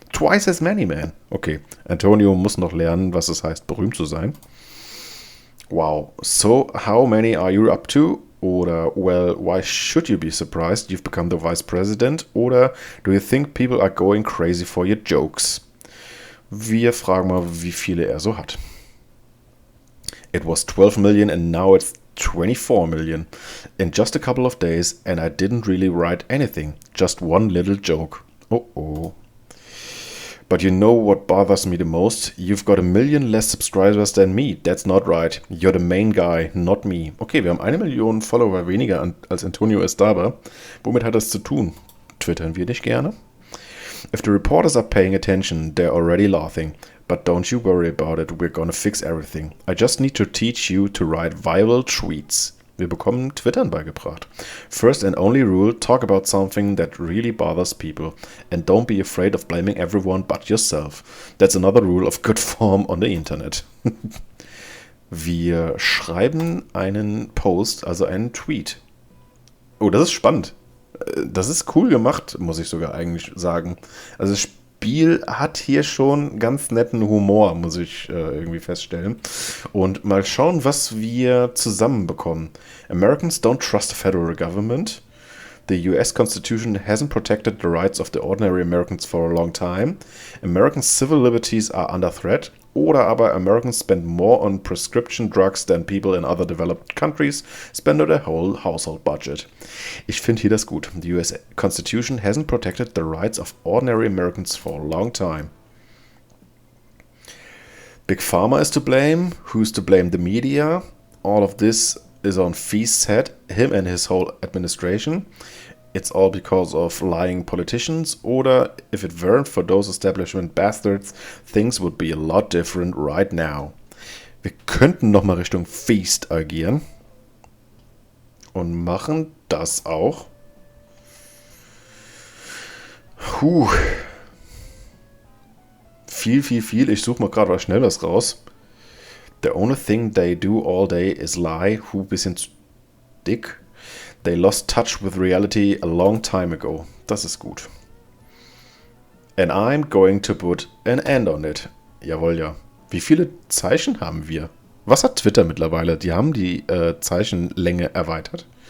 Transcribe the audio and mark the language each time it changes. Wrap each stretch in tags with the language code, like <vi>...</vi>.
<en>Twice as many, man.</en> <de>Okay, Antonio muss noch lernen, was es heißt, berühmt zu sein.</de> <en>Wow, so how many are you up to? Oder, well, why should you be surprised? You've become the vice president? Oder, do you think people are going crazy for your jokes?</en> <de>Wir fragen mal, wie viele er so hat.</de> <en>It was 12 million and now it's 24 million. In just a couple of days and I didn't really write anything. Just one little joke. Oh. But you know what bothers me the most? You've got 1 million less subscribers than me. That's not right. You're the main guy, not me.</en> <de>Okay, wir haben 1 Million Follower weniger als Antonio Estava. Womit hat das zu tun? Twittern wir nicht gerne?</de> <en>If the reporters are paying attention, they're already laughing. But don't you worry about it, we're gonna fix everything. I just need to teach you to write viral tweets.</en> <de>Wir bekommen Twittern beigebracht.</de> <en>First and only rule, talk about something that really bothers people. And don't be afraid of blaming everyone but yourself. That's another rule of good form on the Internet.</en> <de>Wir schreiben einen Post, also einen Tweet. Oh, das ist spannend. Das ist cool gemacht, muss ich sogar eigentlich sagen. Also das Spiel hat hier schon ganz netten Humor, muss ich irgendwie feststellen. Und mal schauen, was wir zusammenbekommen.</de> <en>Americans don't trust the federal government. The US Constitution hasn't protected the rights of the ordinary Americans for a long time. American civil liberties are under threat.</en> <de>Oder aber</de> <en>Americans spend more on prescription drugs than people in other developed countries spend on their whole household budget.</en> <de>Ich finde hier das gut.</de> <en>The US Constitution hasn't protected the rights of ordinary Americans for a long time. Big Pharma is to blame. Who's to blame? The media. All of this is on Feast's head, him and his whole administration. It's all because of lying politicians, oder if it weren't for those establishment bastards, things would be a lot different right now.</en> <de>Wir könnten nochmal Richtung Feast agieren und machen das auch. Viel. Ich suche mal gerade was Schnelles raus.</de> <en>The only thing they do all day is lie.</en> <de>Bisschen zu dick.</de> <en>They lost touch with reality a long time ago.</en> <de>Das ist gut.</de> <en>And I'm going to put an end on it.</en> <de>Jawohl, ja. Wie viele Zeichen haben wir? Was hat Twitter mittlerweile? Die haben die Zeichenlänge erweitert.</de>